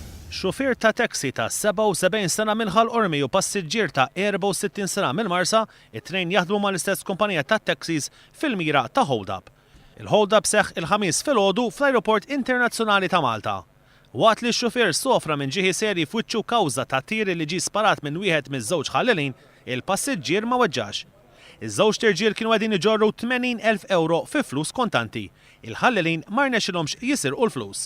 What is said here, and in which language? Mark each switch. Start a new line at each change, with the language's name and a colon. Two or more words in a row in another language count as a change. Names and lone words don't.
Maltese: Xufier ta' taxi ta' 77 sena minħal Ormi u passiġġier ta' 64 sena mill-Marsa, it-tnejn jaħdmu mal-istess kumpanija ta' taxis fil-mira ta' hold-up. Il-hold-up seħħ il-ħamis filgħodu fl-Ajruport Internazzjonali ta' Malta. Waqt li x-xufier sofra minn ġieħi serji f'wiċċu kawża ta' tir li ġie sparat minn wieħed miż-żewġ ħallelin, il-passiġġier ma weġġax. Iż-żewġ tirġiel kienu qegħdin iġorru 80,000 euro fi flus kontanti. Il-ħallelin ma rnexxilhomx jisirqu l-flus.